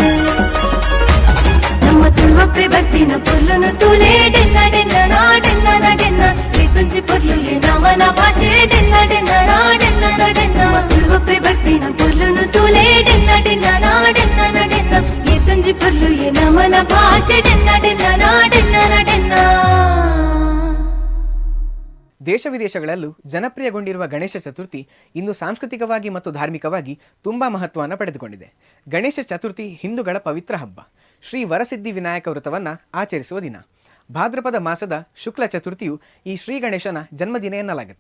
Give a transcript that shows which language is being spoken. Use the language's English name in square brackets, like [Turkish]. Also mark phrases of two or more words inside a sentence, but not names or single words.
[Tulu] ನಮ್ಮ ತುಳುವಪ್ಪೆ ಬರ್ಪಿನ ಪೊರ್ಲುನು ತೂಲೆ ಡೆನ್ನ ಡೆನ್ನ ನಾಡೆನ್ನ ನಡೆನ್ನ ಈ ತುಂಜಿ ಪೊರ್ಲು ಎ ನಮನ ಭಾಷೆ ಡೆನ್ನ ಡೆನ್ನ ನಾಡೆನ್ನ ನಡೆನ್ನ ತುಳುವಪ್ಪೆ ಬರ್ಪಿನ ಪೊರ್ಲುನು ತೂಲೆ ಡೆನ್ನ ಡೆನ್ನ ನಾಡೆನ್ನ ನಡೆನ್ನ ಈ ತುಂಜಿ ಪೊರ್ಲು ಎ ನಮನ ಭಾಷೆ ಡೆನ್ನ ಡೆನ್ನ ನಾಡೆನ್ನ ನಡೆನ್ನ [Kannada] ದೇಶ ವಿದೇಶಗಳಲ್ಲೂ ಜನಪ್ರಿಯಗೊಂಡಿರುವ ಗಣೇಶ ಚತುರ್ಥಿ ಇಂದು ಸಾಂಸ್ಕೃತಿಕವಾಗಿ ಮತ್ತು ಧಾರ್ಮಿಕವಾಗಿ ತುಂಬಾ ಮಹತ್ವವನ್ನು ಪಡೆದುಕೊಂಡಿದೆ. ಗಣೇಶ ಚತುರ್ಥಿ ಹಿಂದೂಗಳ ಪವಿತ್ರ ಹಬ್ಬ. ಶ್ರೀ ವರಸಿದ್ಧಿ ವಿನಾಯಕ ವ್ರತವನ್ನು ಆಚರಿಸುವ ದಿನ. ಭಾದ್ರಪದ ಮಾಸದ ಶುಕ್ಲ ಚತುರ್ಥಿಯು ಈ ಶ್ರೀ ಗಣೇಶನ ಜನ್ಮದಿನ ಎನ್ನಲಾಗುತ್ತೆ.